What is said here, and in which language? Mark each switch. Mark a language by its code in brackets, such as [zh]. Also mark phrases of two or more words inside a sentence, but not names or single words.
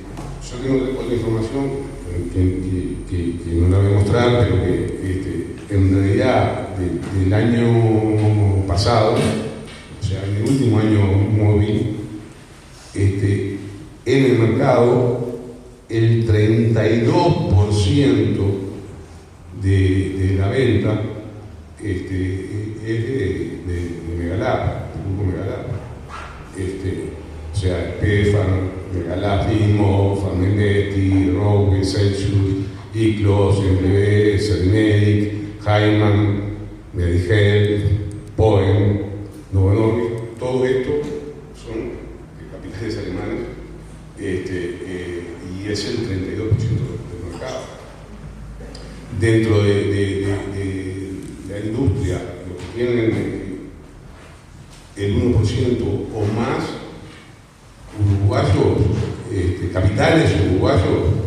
[es] Yo tengo otra información que no la voy a mostrar, pero que en realidad del año pasado, o sea, en el último año móvil, en el mercado el 32% de la venta es de Megalab, del grupo Megalab. O sea, Pefan, Megalab, Limo, Farmendetti, Rowe, Celsius, Iclos, MLB, Cermedic, Heimann, Medigel, Poem, Novo Nordisk, todo esto son capitales alemanes y es el 32% del mercado. Dentro de la industria, los que tienen el 1% o más, uruguayos, capitales uruguayos,